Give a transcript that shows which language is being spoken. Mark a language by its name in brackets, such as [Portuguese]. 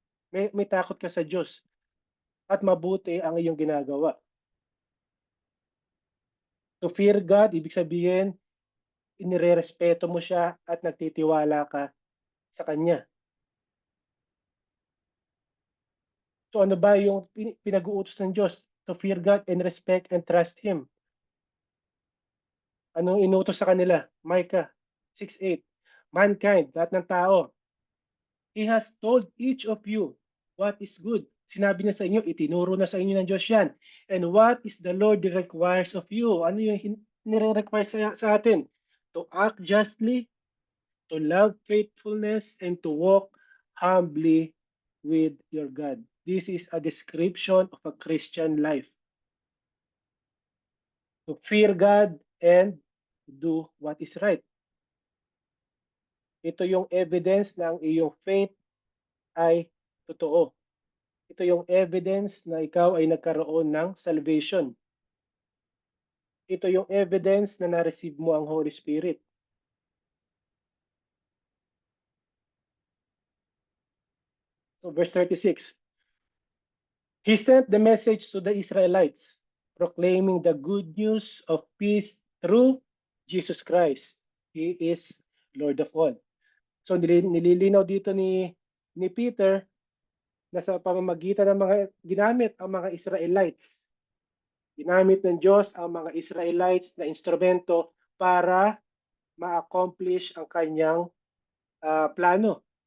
[Filipino] May takot ka sa Diyos at mabuti ang iyong ginagawa. [English] To fear God, [Filipino] ibig sabihin, inirerespeto mo siya at nagtitiwala ka sa Kanya. So ano ba yung pinag-uutos ng Diyos? [English] To fear God and respect and trust Him. [Filipino] Anong inutos sa kanila? [English] Micah 6:8. Mankind, [Filipino] lahat ng tao, [English] He has told each of you what is good. [Filipino] Sinabi niya sa inyo, itinuro na sa inyo ng Diyos yan. [English] And what is the Lord requires of you? [Filipino] Ano yung nire-require sa atin? [English] To act justly, to love faithfulness, and to walk humbly with your God. This is a description of a Christian life. To fear God and do what is right. [Filipino] Ito yung evidence ng iyong faith ay totoo. Ito yung evidence na ikaw ay nagkaroon ng salvation. Ito yung evidence na na-receive mo ang Holy Spirit. [English] So verse 36. He sent the message to the Israelites, proclaiming the good news of peace through Jesus Christ. He is Lord of all. [Filipino] So nililinaw dito ni Peter na sa pamamagitan ng mga ginamit ang mga Israelites. Ginamit ng Diyos ang mga Israelites na instrumento para ma-accomplish ang kanyang plano.